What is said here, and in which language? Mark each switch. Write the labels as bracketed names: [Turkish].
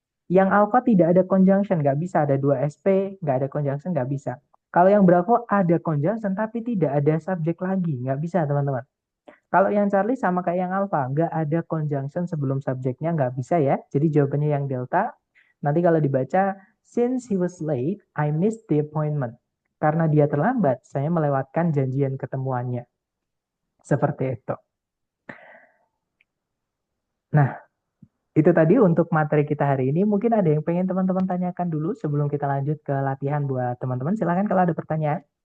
[Indonesian] Yang alpha tidak ada conjunction, nggak bisa ada 2 SP, nggak ada conjunction, nggak bisa. Kalau yang Bravo ada conjunction tapi tidak ada subjek lagi, nggak bisa teman-teman. Kalau yang Charlie sama kayak yang Alpha, nggak ada conjunction sebelum subjeknya, nggak bisa ya. Jadi jawabannya yang Delta. Nanti kalau dibaca, [English] since he was late, I missed the appointment. [Indonesian] Karena dia terlambat, saya melewatkan janjian ketemuannya. Seperti itu. Nah, itu tadi untuk materi kita hari ini. Mungkin ada yang pengen teman-teman tanyakan dulu sebelum kita lanjut ke latihan buat teman-teman. Silahkan kalau ada pertanyaan.